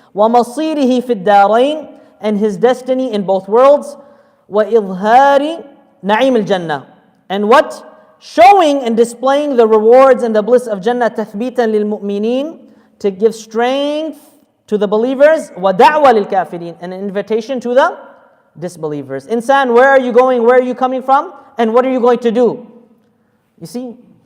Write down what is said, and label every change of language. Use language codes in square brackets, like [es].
[ar] ومصيره في الدارين, [en] and his destiny in both worlds. [ar] وإظهار نعيم الجنة, [en] and what? Showing and displaying the rewards and the bliss of Jannah. [ar] تثبيتا للمؤمنين, [en] to give strength to the believers. [ar] وَدَعْوَى لِلْكَافِرِينَ, [en] and an invitation to the disbelievers. Insan, where are you going? Where are you coming from? And what are you going to do? You see?